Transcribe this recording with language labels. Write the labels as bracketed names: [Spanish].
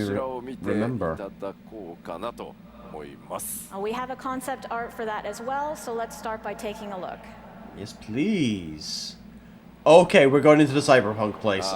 [Japanese] そちらを見ていた [English] remember. [Japanese] だこうかなと思います。 [English] We have a concept art for that as well, so let's start by taking a look. Yes, please. Okay, we're going into the cyberpunk place.